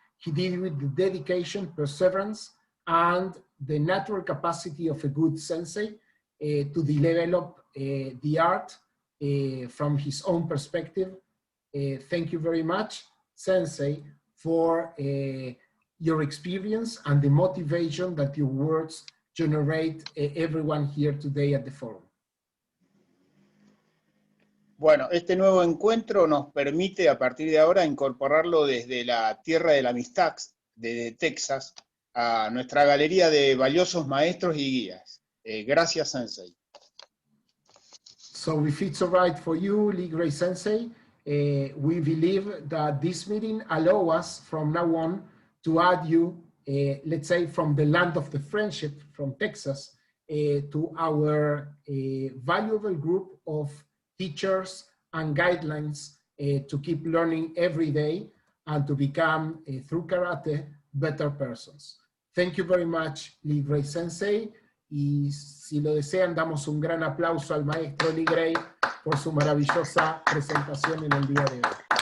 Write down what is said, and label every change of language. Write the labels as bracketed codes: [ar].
[en] He did it with the dedication, perseverance, and the natural capacity of a good sensei to develop the art from his own perspective. Thank you very much, Sensei, for your experience and the motivation that your words generate everyone here today at the forum. [es] Bueno, este nuevo encuentro nos permite a partir de ahora incorporarlo desde la tierra de la amistad, desde Texas, a nuestra galería de valiosos maestros y guías. Gracias, Sensei. [en] So if it's all right for you, Lee Gray Sensei, we believe that this meeting allows us from now on to add you, let's say, from the land of the friendship, from Texas, to our valuable group of teachers and guidelines to keep learning every day and to become, through karate, better persons. Thank you very much, Lee Gray Sensei. [es] Y si lo desean, damos un gran aplauso al maestro Lee Gray por su maravillosa presentación en el día de hoy.